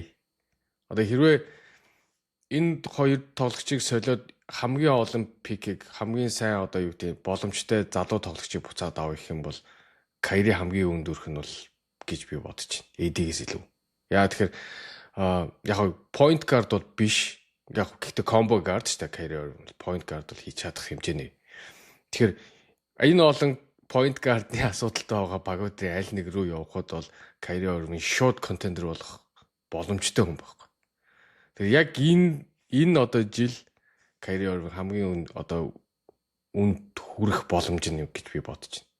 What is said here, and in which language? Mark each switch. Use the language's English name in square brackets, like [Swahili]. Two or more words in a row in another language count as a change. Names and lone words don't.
[Mongolian] Одоо хэрвээ энэ хоёр тоглогчийг солиод хамгийн олон пикийг хамгийн сайн одоо юу гэдэг боломжтой залуу тоглогчийг буцаад авах юм бол Kyrie хамгийн өндөрх нь бол гэж би бодож байна. AD-гээс илүү. Яа тэгэхээр яг [English] point guard [Mongolian] бол биш. Яг гэхдээ [English] combo guard [Mongolian] шүү дээ. Kyrie [English] point guard [Mongolian] бол хийж чадах хэмжээний. Тэгэхээр энэ олон [English] point guard- [Mongolian] ны асуудалтай байгаа багуудын аль нэг рүү явхад бол Kyrie Irving [English] short contender [Mongolian] болох боломжтой хүн байхгүй. Тэгэхээр яг энэ одоо жил Kyrie Irving хамгийн одоо үнд хүрэх боломж нь гэж би бодож байна.